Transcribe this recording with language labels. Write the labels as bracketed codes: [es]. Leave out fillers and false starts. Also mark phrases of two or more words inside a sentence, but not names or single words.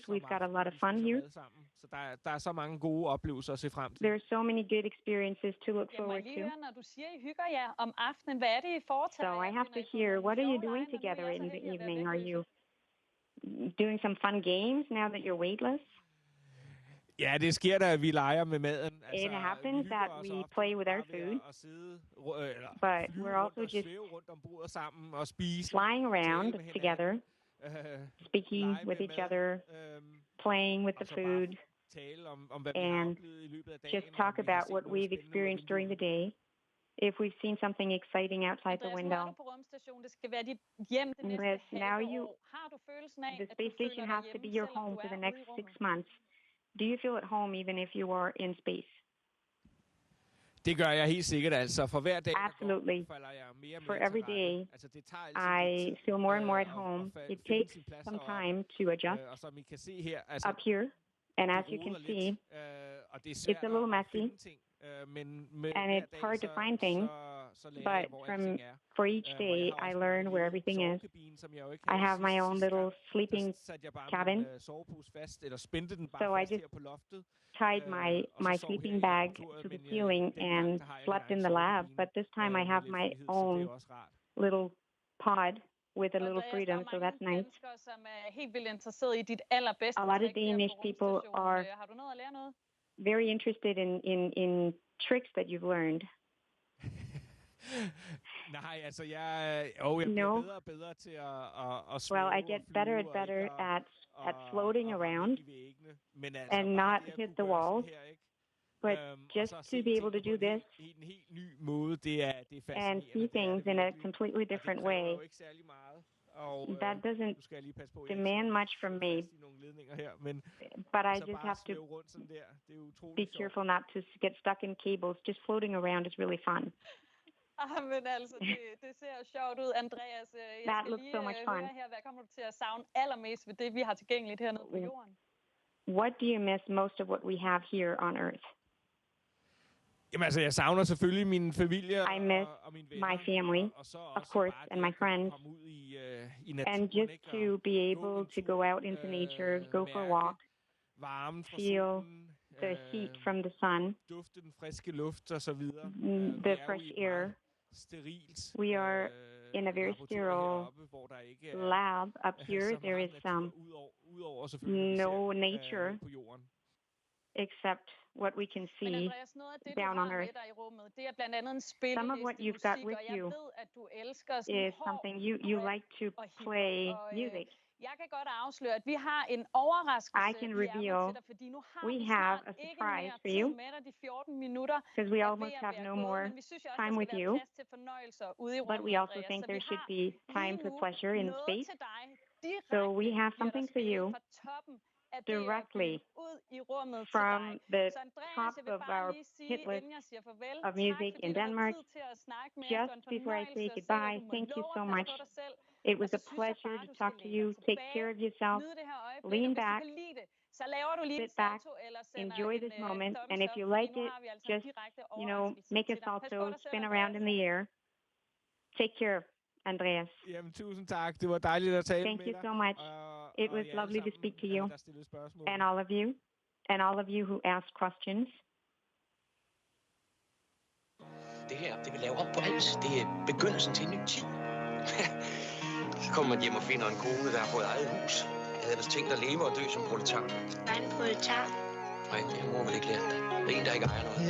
[en] We've got a lot of fun here. There are so many good experiences to look forward to. So I have to hear, what are you doing together in the evening? Are you doing some fun games now that you're weightless? [da] Ja, det sker da, at vi leger med maden. [en] It happens that we play with our food, but we're also just flying around together speaking with each other, playing with the food, and just talk about what we've experienced during the day. If we've seen something exciting outside the window. Andreas, now the space station has to be your home for the next 6 months. Do you feel at home even if you are in space? [da] Det gør jeg helt sikkert, altså. For hver dag, [en] Absolutely. [da] falder jeg mere og [en] For [da] mere [en] every [da] til rette. [en] day, [da] Altså, det tager altid [en] I feel more and more at home. It takes some time to adjust [da] og som I kan se her, altså, [en] up here. And as you can see, [da] og det er svært [en] it's a little messy, and it's hard to find things, but for each day, I learn where everything is. I have my own little sleeping cabin, so I just tied my sleeping bag to the ceiling and slept in the lab, but this time I have my own little pod with a little freedom, so that's nice. A lot of Danish people are very interested in tricks that you've learned. [da] Nej, altså jeg bliver bedre og bedre til at svæve. [en] Well, I get better and better at floating around and not hit the walls. But just to be able to do this and see things in a completely different way, that doesn't demand much from me. But I just have to be careful not to get stuck in cables. Just floating around is really fun. [da] Men altså, det ser jo sjovt ud, Andreas. [en] That looks so much fun. [da] Her, hvad kommer du til at savne allermest ved det, vi har tilgængeligt hernede på jorden? [en] What do you miss most of what we have here on Earth? [da] Jamen altså, jeg savner selvfølgelig min familie [en] I miss [da] og mine venner, [en] my family, [da] og [en] of course, and my friends. And just to be able to go out into nature, go for a walk, feel the heat from the sun, [da] duften friske luft og så videre. [en] The fresh air. We are in a very sterile lab up here. There is no nature except what we can see down on Earth. Some of what you've got with you is something you like to play music. [da] Jeg kan godt afsløre, at vi har en overraskelse. [en] I can reveal we have a surprise for you because we almost have no more time with you, but we also think there should be time for pleasure in space. So we have something for you directly from the top of our hit list of music in Denmark. Just before I say goodbye, thank you so much. It was a pleasure to talk to you. Take care of yourself. Lean back, sit back, enjoy this moment. And if you like it, just, make a salto, spin around in the air. Take care, Andreas. [da] Jamen, tusind tak. Det var dejligt at tale [en] Thank you so much. It was lovely to speak to you. And all of you who asked questions. [da] Det her, det vi laver op på alt, det er begyndelsen til en ny tid. Så kommer man hjem og finder en kone, der har fået eget hus. Jeg havde ellers tænkt at leve og dø som proletar. Hvad er en proletar? Nej, det har mor vel ikke lært dig. Det er en, der ikke ejer noget.